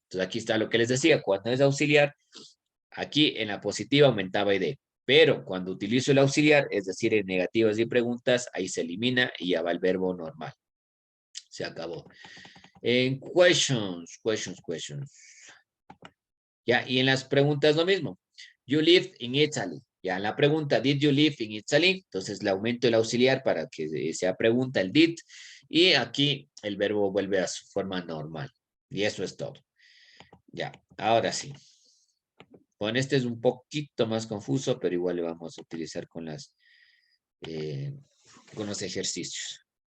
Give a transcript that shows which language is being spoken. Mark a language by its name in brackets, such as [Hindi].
[Spanish] Entonces, aquí está lo que les decía. Cuando es auxiliar, aquí en la positiva aumentaba id. Pero cuando utilizo el auxiliar, es decir, en negativas y preguntas, ahí se elimina y ya va el verbo normal. Se acabó. En questions. Ya, y en las preguntas lo mismo. [English] You lived in Italy. [Spanish] Ya, en la pregunta, [English] did you live in Italy? [Spanish] Entonces le aumento el auxiliar para que sea pregunta el did. Y aquí el verbo vuelve a su forma normal. Y eso es todo. Ya, ahora sí. Bueno, este es un poquito más confuso, pero igual le vamos a utilizar con los ejercicios.